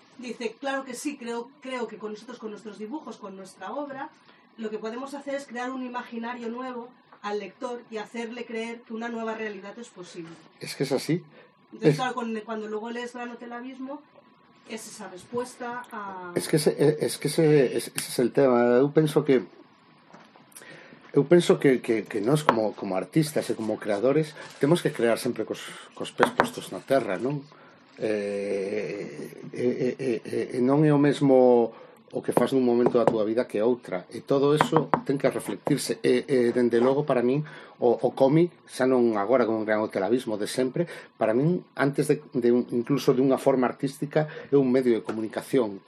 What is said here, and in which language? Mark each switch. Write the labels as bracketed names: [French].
[Spanish] Dice, claro que sí, creo que con nosotros, con nuestros dibujos, con nuestra obra, lo que podemos hacer es crear un imaginario nuevo al lector y hacerle creer que una nueva realidad es posible. Es que es así. Entonces, claro, cuando luego lees Gran Hotel Abismo, es esa respuesta a... Es que ese es el tema. [Galician] Eu penso que nós, como artistas e como creadores, temos que crear sempre cos pés postos na terra, non? Non é o mesmo o que faz nun momento da túa vida que outra. E todo eso ten que reflectirse. Dende logo, para min, o cómic, xa non agora con Gran Hotel Abismo de sempre, para min, antes incluso de unha forma artística, é un medio de comunicación.